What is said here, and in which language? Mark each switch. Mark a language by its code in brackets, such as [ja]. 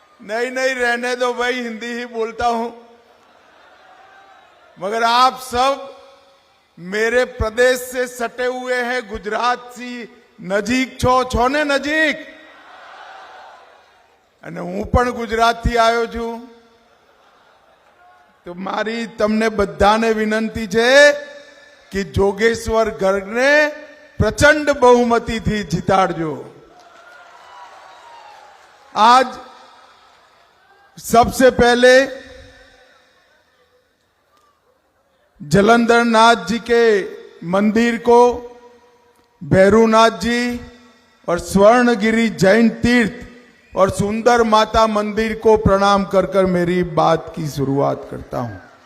[hi] नहीं नहीं, रहने दो भाई, हिंदी ही बोलता हूं। मगर आप सब मेरे प्रदेश से सटे हुए हैं, गुजरात से [gu] नजीक छो ने नजीक, અને હું પણ ગુજરાતથી આવ્યો છું। તો મારી તમને બધાને વિનંતી છે કે જોગેશ્વર ગર્ગને પ્રચંડ બહુમતીથી જીતાડજો। [hi] आज सबसे पहले जलंधर नाथ जी के मंदिर को भैरूनाथ जी और स्वर्णगिरी जैन तीर्थ और सुंदर माता मंदिर को प्रणाम कर कर मेरी बात की शुरुआत करता हूं।